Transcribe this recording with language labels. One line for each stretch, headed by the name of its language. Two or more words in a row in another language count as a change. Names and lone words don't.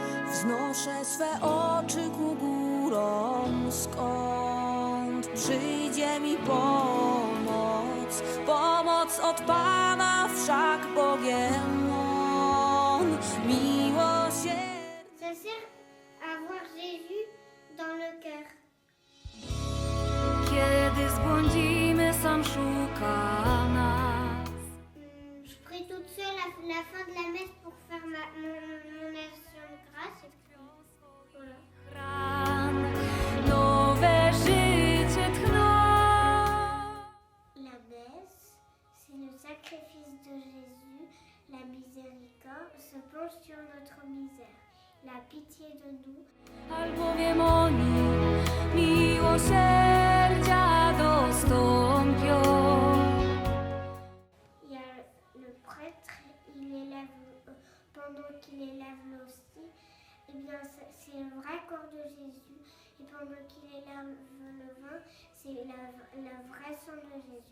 Polish: Wznoszę swe oczy ku górom, skąd przyjdzie mi pomoc. Pomoc od Pana, wszak Bogiem On miłosierny.
French: Ça sert à avoir Jésus dans le cœur.
Polish: Kiedy zbłądzimy, sam szuka nas.
French: Je prie toute seule à la fin de la messe pour faire mon action de grâce. Et puis, voilà.
Polish: Nowe życie tchną.
French: La messe, c'est le sacrifice de Jésus, la miséricorde se penche sur notre misère, la pitié de nous.
Polish: Albowiem oni miłosierdzia dostąpią.
French: Il y a le prêtre, il élève, pendant qu'il élève l'hostie, eh bien c'est le vrai corps de Jésus. Et pendant qu'il élève le vin, c'est le vrai sang de Jésus.